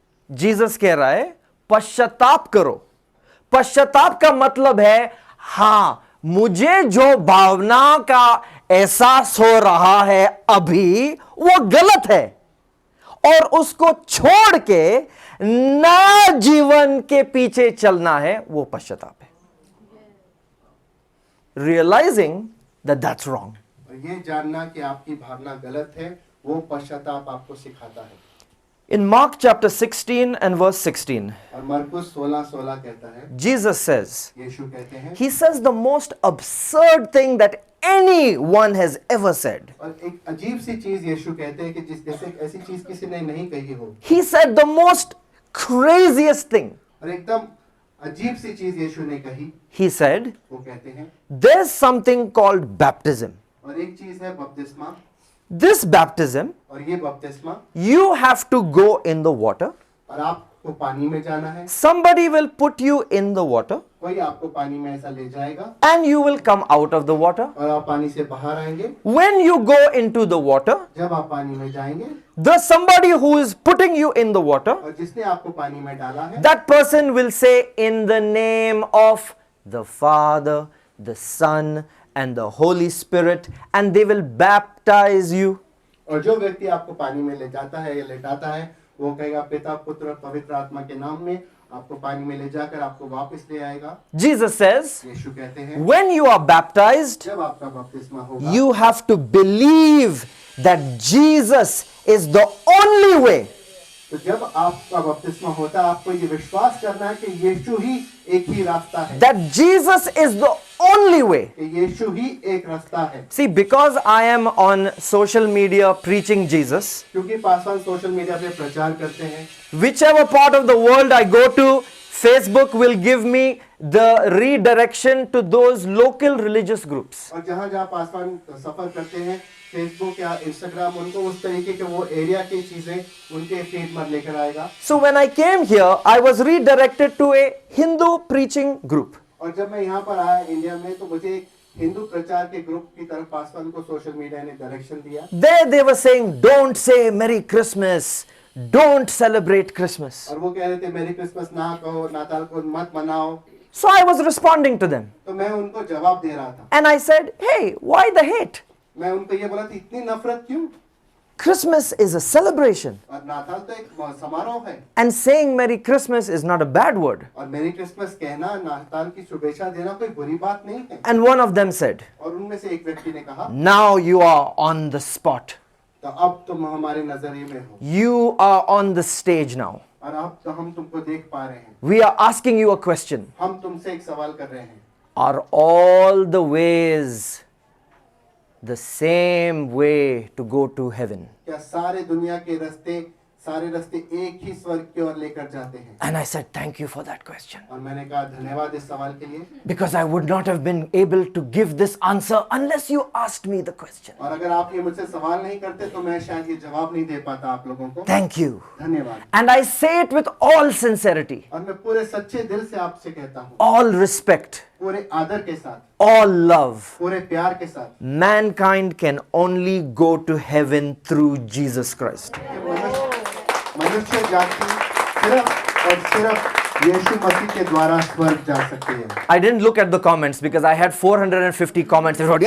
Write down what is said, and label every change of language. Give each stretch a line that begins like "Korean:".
Hindi: Jesus कह रहा है पश्चाताप करो। पश्चाताप का मतलब है हां, मुझे जो भावना का एहसास हो रहा है अभी वो गलत है, और उसको छोड़ के नया जीवन के पीछे चलना है, वो पश्चाताप है।
English: Realising that that's wrong.
Hindi: और ये जानना कि आपकी भावना गलत है वो पश्चाताप आपको सिखाता है।
English: In Mark chapter 16 and verse 16,
Hindi: और मरकुस 16:16 कहता है,
English: Jesus says,
Hindi: यीशु कहते हैं,
English: he says the most absurd thing that anyone has ever said.
Hindi: और एक अजीब सी चीज यीशु कहते हैं कि जिस जैसे ऐसी चीज किसी ने नहीं कही हो।
English: He said the most craziest thing.
Hindi: और एकदम अजीब सी चीज यीशु ने कही।
English: He said,
Hindi: वो कहते हैं,
English: there's something called baptism.
Hindi: और एक चीज है बपतिस्मा।
English: This baptism,
Hindi: और ये बपतिस्मा,
English: you have to go in the water.
Hindi: और आपको पानी में जाना है।
English: Somebody will put you in the water
Hindi: कोई आपको पानी में ऐसा ले जाएगा
English: and you will come out of the water.
Hindi: और आप पानी से बाहर आएंगे।
English: When you go into the water,
Hindi: जब आप पानी में जाएंगे,
English: the somebody who is putting you in the water,
Hindi: और जिसने आपको पानी में डाला है,
English: that person will say in the name of the Father, the Son and the Holy Spirit, and they will baptize you.
Hindi: और जो व्यक्ति आपको पानी में ले जाता है या लेटाता है वो कहेगा पिता पुत्र और पवित्र आत्मा के नाम में आपको पानी में ले जाकर आपको वापस ले आएगा।
English: Jesus says,
Hindi: यीशु कहते हैं,
English: when you are baptized,
Hindi: जब आपका बपतिस्मा होगा,
English: you have to believe that Jesus is the only way.
Hindi: तो जब आपका बपतिस्मा होता है आपको ये विश्वास करना है कि यीशु ही एक ही रास्ता है,
English: That Jesus is the only way.
Hindi: कि यीशु ही एक रास्ता है।
English: See, because I am on social media preaching Jesus,
Hindi: क्योंकि पासवान सोशल मीडिया पे प्रचार करते हैं,
English: whichever part of the world I go to, Facebook will give me the redirection to those local religious groups.
Hindi: और जहाँ जहाँ पासवान सफर करते हैं फेसबुक या इंस्टाग्राम उनको उस तरीके के वो एरिया की चीजें उनके फीड में लेकर आएगा।
English: So when I came here, I was redirected to a Hindu preaching group.
Hindi: और जब मैं यहाँ पर आया इंडिया में तो मुझे एक हिंदू प्रचार के ग्रुप की तरफ पासवान को सोशल मीडिया ने डायरेक्शन दिया।
English: There they were saying, don't say Merry Christmas, don't celebrate Christmas.
Hindi: और वो कह रहे थे मेरी क्रिसमस ना कहो, नाताल को मत मनाओ।
English: So I was responding to them.
Hindi: तो मैं उनको जवाब दे रहा था।
English: And I said, hey, why the hate?
Hindi: मैं उनको ये बोला था इतनी नफरत क्यों?
English: Christmas is a celebration.
Hindi: और नाताल तो एक समारोह है।
English: And saying Merry Christmas is not a bad word.
Hindi: और मेरी क्रिसमस कहना, नाताल की शुभेच्छा देना कोई बुरी बात नहीं है।
English: And one of them said,
Hindi: और उनमें से एक व्यक्ति ने कहा,
English: now you are on the spot.
Hindi: तो अब तुम हमारे नजरिए में हो
English: You are on the stage now.
Hindi: और अब तो हम तुमको देख पा रहे हैं।
English: We are asking you a question.
Hindi: हम तुमसे एक सवाल कर रहे हैं,
English: Are all the ways the same way to go to heaven?
Hindi: क्या सारे दुनिया के सारे रास्ते एक ही स्वर्ग की ओर लेकर जाते हैं?
English: And I said, thank you for that question.
Hindi: और मैंने कहा धन्यवाद इस सवाल के लिए,
English: Because I would not have been able to give this answer unless you asked me the question.
Hindi: और अगर आप ये मुझसे सवाल नहीं करते तो मैं शायद ये जवाब नहीं दे पाता आप लोगों को।
English: Thank you.
Hindi: धन्यवाद।
English: And I say it with all sincerity,
Hindi: और मैं पूरे सच्चे दिल से आपसे कहता हूँ,
English: all respect,
Hindi: पूरे आदर के साथ,
English: all love.
Hindi: पूरे प्यार के साथ,
English: Mankind can only go to heaven through Jesus Christ.
Hindi: कि मनुष्य जाति सिर्फ और सिर्फ यीशु मसीह के द्वारा स्वर्ग जा सकते हैं।
English: I didn't look at the comments because I had 450 comments.